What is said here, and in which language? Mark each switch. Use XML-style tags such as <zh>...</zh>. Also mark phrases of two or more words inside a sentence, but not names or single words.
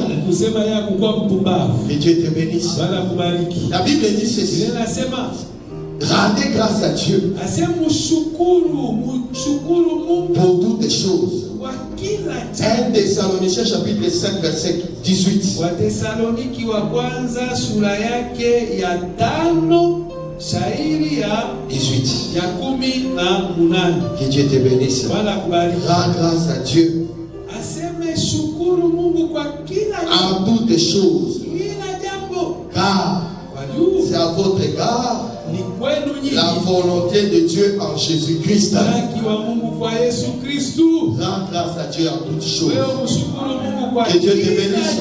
<fr>Que Dieu te bénisse. La Bible dit ceci. Rendez grâce à Dieu pour toutes les choses. 1 Thessaloniciens chapitre 5 verset 18.</fr> <sw>Wathesaloniki wa kwanza sura yake ya 5 shairi ya 18 ya 18.</sw> <fr>Que Dieu te bénisse. Rends grâce à Dieu</fr> <sw>aseme shukuru Mungu kwa kila</sw> <fr>en toutes choses. Car c'est à votre égard la volonté de Dieu en Jésus-Christ. Rends grâce à Dieu en toutes choses. Que Dieu te bénisse.</fr>